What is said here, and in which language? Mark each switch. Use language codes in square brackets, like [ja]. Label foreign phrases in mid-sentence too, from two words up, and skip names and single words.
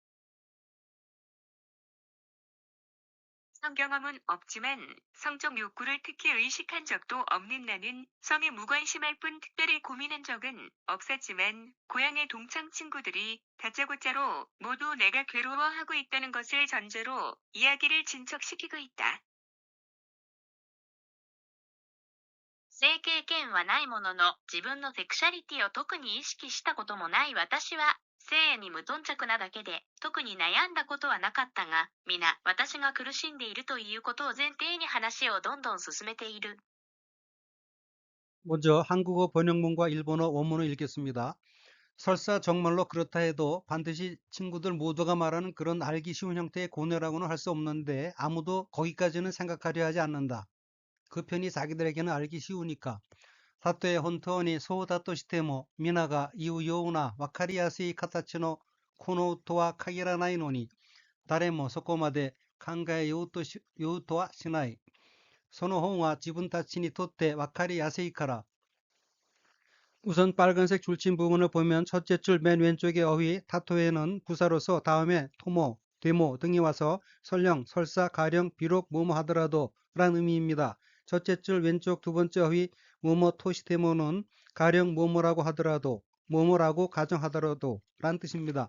[ko] 성경험은 없지만 성적 욕구를 특히 의식한 적도 없는 나는 성에 무관심할 뿐 특별히 고민한 적은 없었지만 고향의 동창 친구들이 다짜고짜로 모두 내가 괴로워하고 있다는 것을 전제로 이야기를 진척시키고 있다. [ja] 性経験はないものの、自分のセクシャリティを特に意識したこともない私は、性に無頓着なだけで、特に悩んだことはなかったが、皆、私が苦しんでいるということを前提に話をどんどん進めている。 [ko] 먼저 한국어 번역문과 일본어 원문을 읽겠습니다. 설사 정말로 그렇다 해도 반드시 친구들 모두가 말하는 그런 알기 쉬운 형태의 고뇌라고는 할 수 없는데 아무도 거기까지는 생각하려 하지 않는다. 그 편이 자기들에게는 알기 쉬우니까. [ja] たとえ本当にそうだとしても、皆が言うようなわかりやすい形のこのとは限らないのに、誰もそこまで考えようとはしない。その本は自分たちにとってわかりやすいから。 [ko] 우선 빨간색 줄친 부분을 보면 첫째 줄 맨 왼쪽의 어휘 타토에는 부사로서 다음에 토모, 데모 등이 와서 설령, 설사, 가령, 비록 뭐뭐 하더라도 라는 의미입니다. 첫째 줄 왼쪽 두 번째 어휘 뭐뭐 토시데모는 가령 뭐뭐라고 하더라도, 뭐뭐라고 가정하더라도 란 뜻입니다.